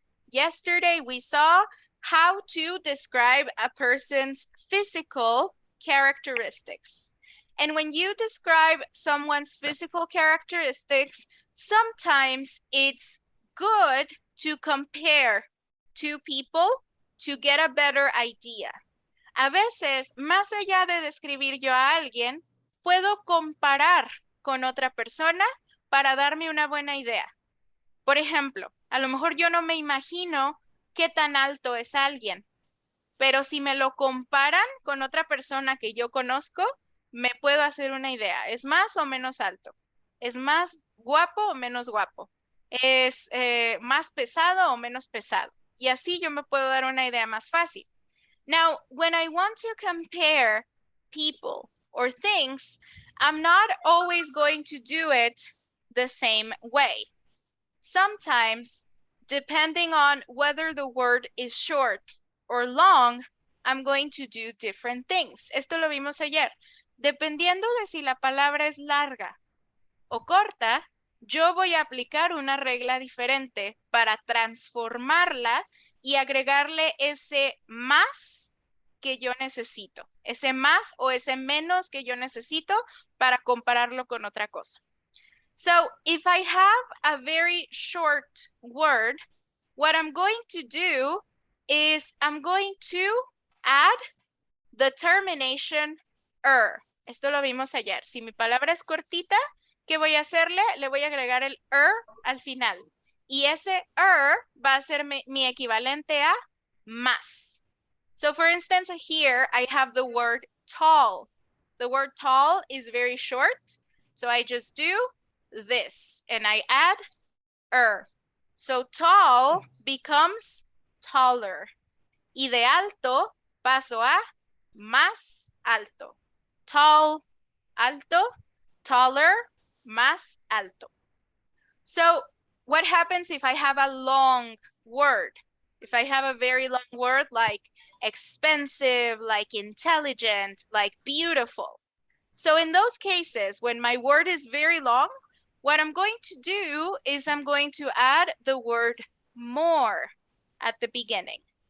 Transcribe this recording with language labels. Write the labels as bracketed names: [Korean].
[English] Yesterday we saw how to describe a person's physical characteristics. And when you describe someone's physical characteristics, sometimes it's good to compare two people to get a better idea. [Spanish] A veces, más allá de describir yo a alguien, puedo comparar con otra persona para darme una buena idea. Por ejemplo, a lo mejor yo no me imagino qué tan alto es alguien, pero si me lo comparan con otra persona que yo conozco, me puedo hacer una idea. ¿Es más o menos alto? ¿Es más guapo o menos guapo? ¿Es más pesado o menos pesado? Y así yo me puedo dar una idea más fácil. [English] Now, when I want to compare people or things, I'm not always going to do it the same way. Sometimes, depending on whether the word is short or long, I'm going to do different things. [Spanish] Esto lo vimos ayer. Dependiendo de si la palabra es larga o corta, yo voy a aplicar una regla diferente para transformarla y agregarle ese más que yo necesito, ese más o ese menos que yo necesito para compararlo con otra cosa. [English] So if I have a very short word, what I'm going to do is I'm going to add the termination er. [Spanish] Esto lo vimos ayer. Si mi palabra es cortita, ¿qué voy a hacerle? Le voy a agregar el al final. Y ese va a ser mi equivalente a más. [English] So for instance, here I have the word tall. The word tall is very short. So I just do this and I add So tall becomes taller. [Spanish] Y de alto paso a más alto. Tall, alto, taller, más alto. [English] So what happens if I have a long word? If I have a very long word like expensive, like intelligent, like beautiful. So in those cases, when my word is very long, what I'm going to do is I'm going to add the word more at the beginning.